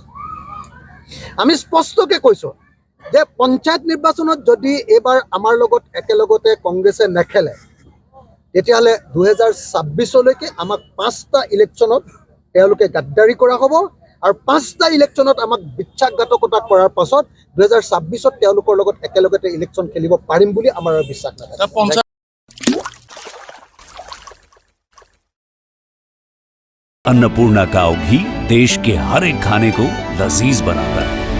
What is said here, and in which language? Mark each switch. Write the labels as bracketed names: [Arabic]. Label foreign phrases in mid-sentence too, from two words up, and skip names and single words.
[Assamese] আমি স্পষ্টকৈ কৈছোঁ যে পঞ্চায়ত নিৰ্বাচনত যদি এইবাৰ আমাৰ লগত একেলগতে কংগ্ৰেছে নেখেলে, তেতিয়াহ'লে 2026লৈকে আমাক 5টা ইলেকশ্যনত তেওঁলোকে গাদ্দাৰী কৰা হ'ব। আৰু 5টা ইলেকশ্যনত আমাক বিশ্বাসঘাতকতা কৰাৰ পাছত 2026 তেওঁলোকৰ লগত একেলগতে ইলেকশ্যন খেলিব পাৰিম বুলি আমাৰ বিশ্বাস নাথাকে। [Hindi] अन्नपूर्णा काव घी देश के हर एक खाने को लजीज बनाता है।